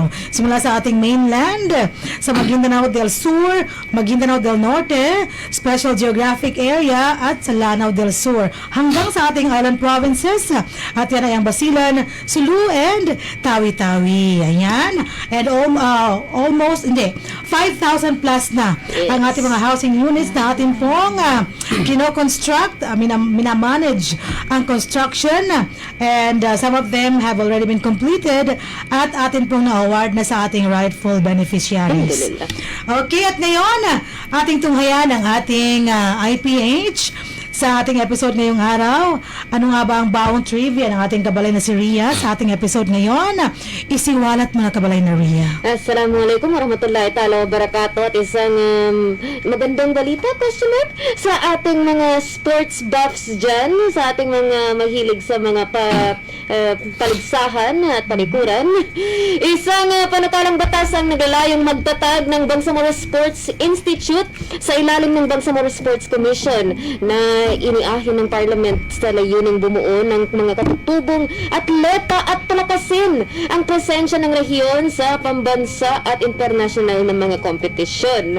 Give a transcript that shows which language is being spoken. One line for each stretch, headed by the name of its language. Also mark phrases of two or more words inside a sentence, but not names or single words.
Filipino: Simula sa ating mainland, sa Maguindanao del Sur, Maguindanao del Norte, Special Geographic Area at sa Lanao del Sur, hanggang sa ating
English: island provinces.
Filipino: At yan ay ang Basilan, Sulu and Tawi-Tawi. Ayan.
English: And almost,
Filipino: 5,000 plus na ang ating mga
English: housing units
Filipino: na ating pong kino-construct, minamanage ang construction,
English: and some of them have already been completed
Filipino: at atin pong na-award na sa ating
English: rightful beneficiaries.
Filipino: Okay, at ngayon, ating tunghayan ang ating IPH sa ating episode ngayong araw. Ano nga ba ang bawang trivia ng ating kabalay na si Ria sa ating episode ngayon? Isiwalat mo na kabalay na Ria.
Arabic: السلام عليكم ورحمة الله تعالى وبركاته.
Filipino: At isang magandang balita, question mark, sa ating mga
English: sports buffs
Filipino: dyan, sa ating mga mahilig sa mga paligsahan at palikuran. Isang panukalang batas ang naglalayong magtatag ng Bangsamoro Sports Institute sa ilalim ng Bangsamoro Sports Commission na iniahin ng Parliament sa layuning bumuo ng mga katutubong atleta at palakasin ang presensya ng rehiyon sa pambansa at international na mga kompetisyon.